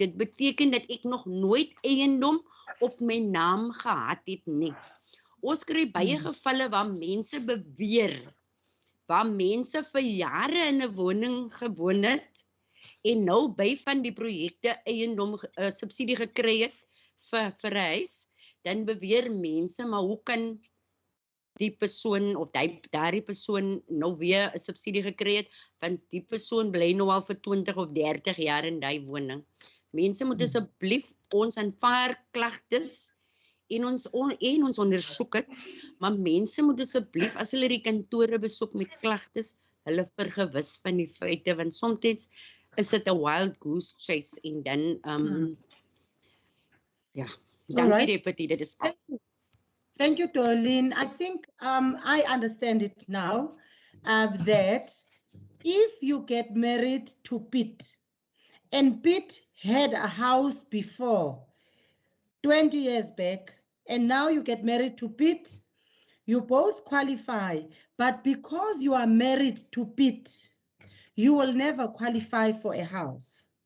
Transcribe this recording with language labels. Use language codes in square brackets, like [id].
[af] Dit beteken dat ek nog nooit eiendom op my naam gehad het nie. Ons kry baie gevalle waar mense beweer, waar mense vir jare in 'n woning gewoon het en nou by van die projekte eiendom subsidie gekry het vir 'n huis, dan beweer mense, maar hoe kan die persoon of daardie persoon nou weer 'n subsidie gekry het, want die persoon bly nou al vir 20 of 30 jaar in daai woning. Mense moet asseblief ons aanvaar klagtes en ons ondersoek dit, maar mense moet asseblief as hulle die kantore besoek met klagtes, hulle vergewis van die feite, want soms is dit 'n wild goose chase en dan ja, dankie deputy, dit is [en] Thank you, Dorleen. I think I understand it now that if you get married to Piet, and Piet had a house before 20 years back, and now you get married to Piet, you both qualify, but because you are married to Piet, you will never qualify for a house.